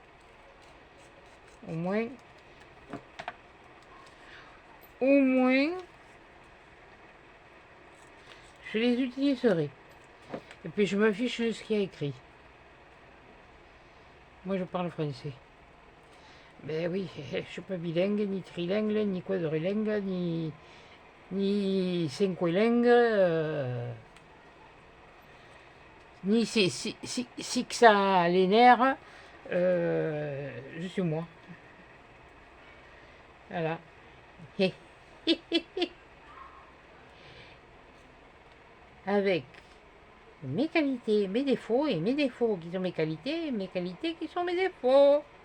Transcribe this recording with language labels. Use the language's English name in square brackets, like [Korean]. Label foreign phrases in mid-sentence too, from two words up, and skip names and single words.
[French] Au moins, je les utiliserai. Et puis je me fiche de ce qu'il y a écrit. Moi je parle français. Ben oui, je suis pas bilingue, ni trilingue, ni quadrilingue, ni cinquilingue, ni sexalénaire. Je suis moi. Voilà. Avec mes qualités, mes défauts, et mes défauts qui sont mes qualités, et mes qualités qui sont mes défauts.